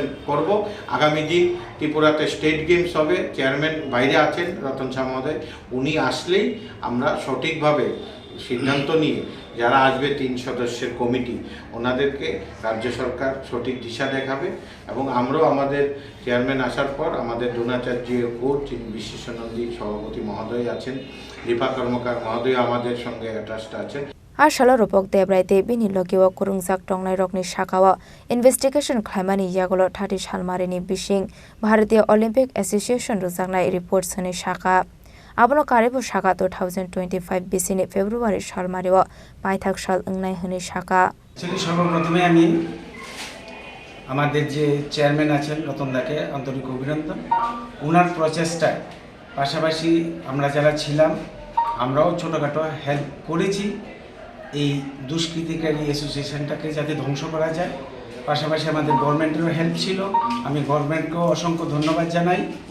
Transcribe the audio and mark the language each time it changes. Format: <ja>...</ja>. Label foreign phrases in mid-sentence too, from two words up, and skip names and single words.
<bn>করব আগামী দিন ত্রিপুরাতে</bn> <en>State Games</en> <bn>হবে চেয়ারম্যান বাইরে আছেন রতন শাহ মহোদয় উনি আসলেই আমরা সঠিকভাবে সিদ্ধান্ত নিয়ে যারা আসবে 3 সদস্যের কমিটি ওনাদেরকে রাজ্য সরকার সঠিক দিশা দেখাবে এবং আমরাও আমাদের চেয়ারম্যান আসার পর আমাদের দ্রোণাচার্য কোচ যিনি বিশ্বেশ্বরনন্দী সভাপতি মহোদয় আছেন দীপা কর্মকার মহোদয় আমাদের সঙ্গে অ্যাটাচড আছেন</bn> <trp>Ashalo Rupok Debraite Bini Logiwa Khorang Tongnai Rokni Shakawa Investigation Khlaimani Yagolo 30 Halmarini Bishing Bharatiya Olympic Association Rujaknai Reports Hani Shaka Abono Karibu Shaka 2025 Bisini February Shalmariwa Paithag Shal Ungnai Hani Shaka</trp> <bn>সর্বপ্রথমে আমি আমাদের যে চেয়ারম্যান আছেন রতনদাকে আন্তরিক অভিনন্দন ওনার প্রচেষ্টায় পাশাপাশি আমরা যারা ছিলাম আমরাও ছোটখাটো হেল্প করেছি এই দুষ্কৃতিকারী অ্যাসোসিয়েশনটাকে যাতে ধ্বংস করা যায় পাশাপাশি আমাদের গভর্নমেন্টেরও হেল্প ছিল আমি গভর্নমেন্টকেও অসংখ্য ধন্যবাদ জানাই</bn>